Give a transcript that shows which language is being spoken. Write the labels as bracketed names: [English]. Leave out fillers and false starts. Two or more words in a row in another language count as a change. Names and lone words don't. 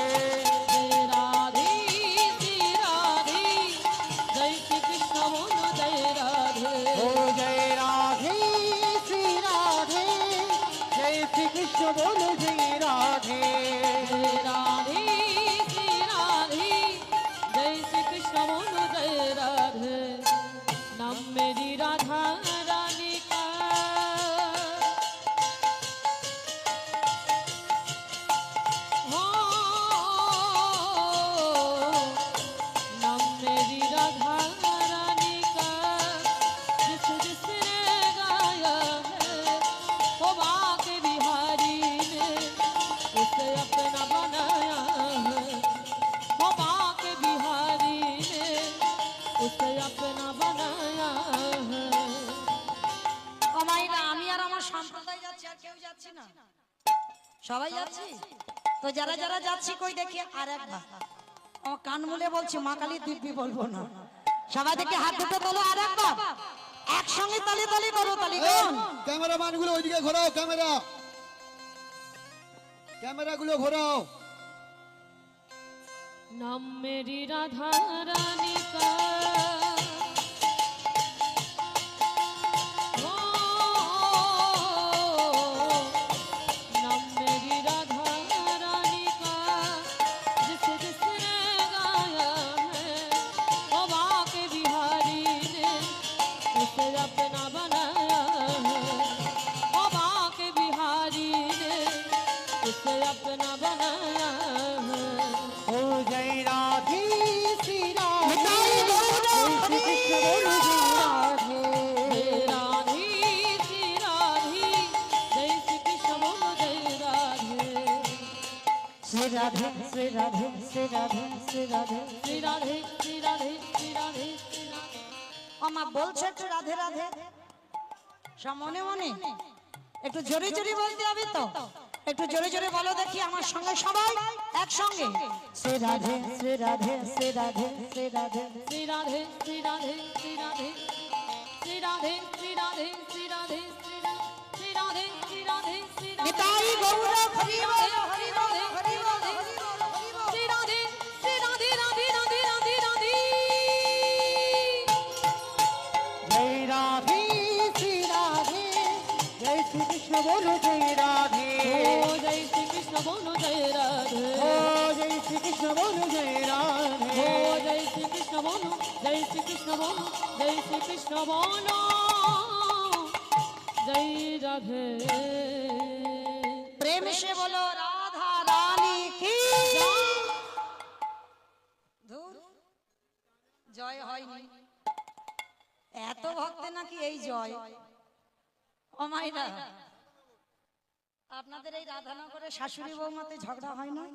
[Hindi] जय राधे श्री राधे, जय श्री कृष्ण बोलो जय राधे। ओ जय राधे श्री राधे, जय श्री कृष्ण बोलो जय राधे। जय राधे श्री राधे, जय श्री कृष्ण बोलो जय राधे। नाम मेरी राधा रानी का, हो नाम मेरी राधा रानी का, जिस जिसने गाया है वो बाके बिहारी ने उसे अपना बनाया है। वो बाके बिहारी ने उसे अपना बनाया है। [Bangla] ও মাইনা, আমি আর আমার সম্প্রদায় যাচ্ছি, আর কেউ যাচ্ছি না, সবাই যাচ্ছি। তো যারা যারা যাচ্ছি কই দেখি আর একবার, ও কান মুলে বলছি, মা কালী দিব্যি বলবো না। সবাই দেখে হাত দুটো তোলো, আর একবার একসঙ্গে তালি তালি করো, তালি কোন ক্যামেরাম্যান গুলো ওইদিকে ঘোরাও, ক্যামেরা গুলো ঘোরাও। [Hindi] नाम मेरी राधा रानी का, हो नाम मेरी राधा रानी का, जिस जिसने गाया है वो बाके बिहारी ने उसे अपना बनाया है। वो बाके बिहारी ने उसे अपना बनाया है। ओ जय राधे श्री राधे, जय श्री कृष्ण बोलो जय राधे। जय राधे श्री राधे, जय श्री कृष्ण बोलो जय राधे। श्री राधे श्री राधे श्री राधे श्री राधे। श्री राधे श्री राधे श्री राधे श्री राधे। [Bangla] আমা বলছে একটু রাধে রাধে, সব মনে মনে একটু জোরে জোরে বলতে হবে তো, একটু জোরে জোরে বলো দেখি আমার সঙ্গে সবাই একসঙ্গে। [Hindi] श्री राधे श्री राधे श्री राधे श्री राधे। श्री राधे श्री राधे श्री राधे श्री राधे श्री राधे श्री राधे श्री राधे श्री राधे श्री राधे। [Bangla] নিতাই গৌর হরি বল, হরি বল, হরি বল, হরি বল, হরি বল। [Hindi] श्री राधे श्री राधे राधे राधे राधे राधे। जय राधे श्री राधे, जय श्री कृष्ण बोलो जय राधे। ओ जय श्री कृष्ण बोलो जय राधे। ओ जय श्री कृष्ण बोलो जय राधे। ओ जय श्री कृष्ण बोलो, जय श्री कृष्ण बोलो, जय श्री कृष्ण बोलो जय राधे। प्रेम से बोलो राधा रानी की ধুর, [Bangla] জয় হয়নি। এত ভক্তে নাকি এই জয়, ও মাইরা, আপনাদের এই রাধানগরে শাশুড়ি বৌমাতে ঝগড়া হয় না?